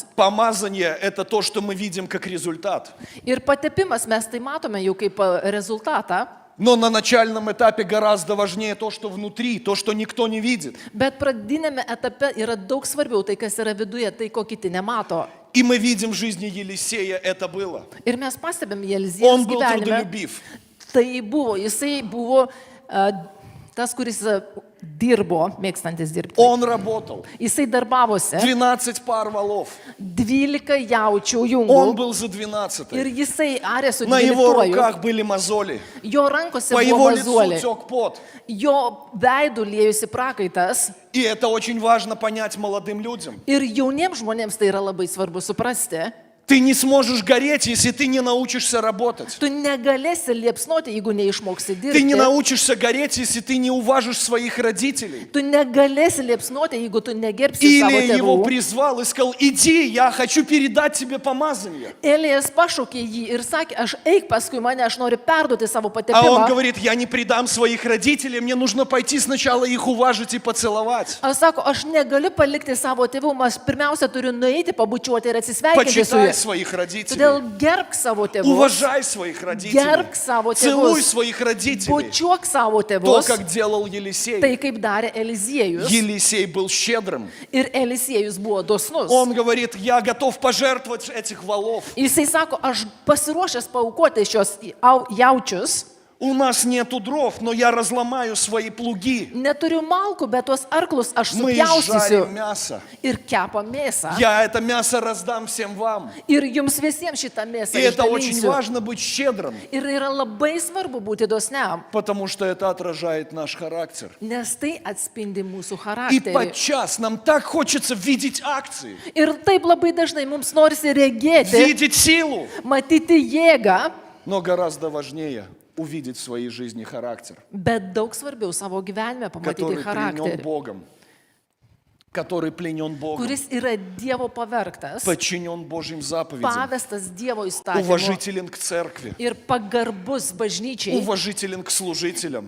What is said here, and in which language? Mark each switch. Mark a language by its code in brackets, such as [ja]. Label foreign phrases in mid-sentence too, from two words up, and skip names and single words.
[ru] Помазание – это то, что мы видим как результат. [lt] Ir patepimas mes tai matome jau kaip rezultatą. [ru] Но на начальном этапе гораздо важнее то, что внутри, то, что никто не видит. [lt] Bet pradinėme etape yra daug svarbiau tai, kas yra viduje, tai ko kiti nemato. [ru] И мы видим в жизни Елисея это было. [lt] Ir mes pastebėm [ru] Он [lt] Eliziejaus [ru] был [lt] gyvenime. [ru] трудолюбив. [lt] Tai buvo, jisai buvo tas, kuris dirbo, mėgstantis dirbti. [ru] Он работал. [lt] Jisai darbavosi [ru] 12 пар валов. [lt] 12 jaučių [ru] Он [lt] jungų [ru] был за 12. [lt] ir jisai arė su [ru] На его [lt] 12. [ru] руках были мозоли. [lt] Jo rankose [ru] По [lt] buvo [ru] его лицу [lt] mazuoliai, [ru] тек пот. [lt] jo veidų lėjusi prakaitas [ru] И это очень важно понять молодым людям. [lt] ir jauniems žmonėms tai yra labai svarbu suprasti. [ru] Ты не сможешь гореть, если ты не научишься работать. [lt] Tu negalėsi liepsnoti, jeigu neišmoksi [ru] Ты не [lt] dirbti. [ru] научишься гореть, если ты не уважишь своих родителей. [lt] Tu negalėsi liepsnoti, jeigu tu negerbsi savo [ru] Или его [lt] tėvų. [ru] призвал и сказал, иди, я хочу передать тебе помазание. [lt] Elijas pašaukė jį ir sakė, aš eik paskui mane, aš noriu perduoti savo [ru] А он [lt] patepimą. [ru] говорит, я не предам своих родителей, мне нужно пойти сначала их уважить и поцеловать. [lt] Aš sako, aš negaliu palikti savo tėvų, aš pirmiausia turiu nueiti, pabučiuoti ir atsisveikinti su [ru] Почитай [lt] jais. [ru] своих родителей. [lt] Todėl gerbk savo tėvus, [ru] Уважай своих родителей. [lt] gerbk savo [ru] Целуй [lt] tėvus, [ru] своих родителей. [lt] bučiuok savo [ru] То, [lt] tėvus, [ru] как делал Елисей. [lt] tai kaip darė Eliziejus. [ru] Елисей был щедрым. [lt] Ir Eliziejus buvo dosnus. [ru] Он говорит, я готов пожертвовать этих валов. [lt] Jisai sako, aš pasiruošęs paukoti šios jaučius, [ru] У нас нету дров, но я разломаю свои плуги. [lt] neturiu malkų, bet tuos arklus aš [ru] Мы [lt] supjaustysiu [ru] жарим мясо. [lt] ir kepam mėsą. [ru] Я это мясо раздам всем вам. [lt] Ir jums visiems šitą mėsą [ru] И это очень [lt] išdalinsiu. [ru] важно быть щедрым, [lt] Ir yra labai svarbu būti dosniam, [ru] потому что это отражает наш характер. [lt] nes tai atspindi mūsų [ru] И [lt] charakterį. [ru] подчас нам так хочется видеть акции, [lt] Ir taip labai dažnai mums norisi regėti, [ru] видеть силу, [lt] matyti jėgą, [ru] но гораздо важнее увидеть в своей жизни характер, [lt] bet daug svarbiau savo gyvenime pamatyti [ru] который пленен [lt] charakterį, [ru] Богом, который пленен Богом, [lt] kuris yra Dievo pavergtas, [ru] подчинен Божьим заповедям, [lt] pavestas Dievo įstatymu [ru] уважителен к церкви, [lt] ir pagarbus bažnyčiai, [ru] уважителен к служителям,